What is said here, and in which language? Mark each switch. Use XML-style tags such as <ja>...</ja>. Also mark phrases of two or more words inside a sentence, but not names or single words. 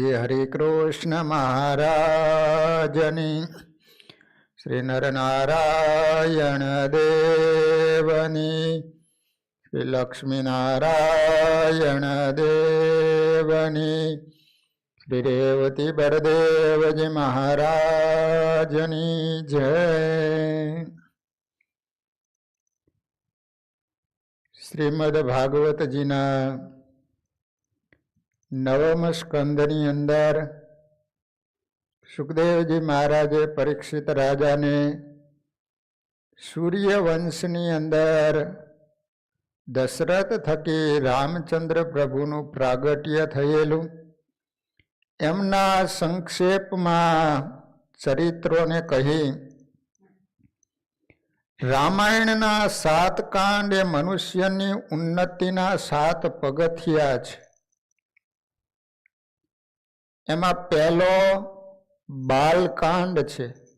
<gu>હરિકૃષ્ણ મહારાજની, શ્રી નરનારાયણ દેવની, શ્રી લક્ષ્મીનારાયણ દેવની, શ્રી રેવતી બળદેવજી મહારાજની જય। શ્રીમદ ભાગવત જીના નવમ સ્કંધની અંદર સુખદેવજી મહારાજે પરીક્ષિત રાજા ને સૂર્યવંશની અંદર દશરથ થકી રામચંદ્ર પ્રભુનું પ્રાગટ્ય થયેલું એમના સંક્ષેપ મેં ચરિત્રો ને કહી। રામાયણના 7 કાંડ એ મનુષ્યની ઉન્નતિના 7 પગથિયા છે। એમાં પહેલો બાલકાંડ છે।</gu>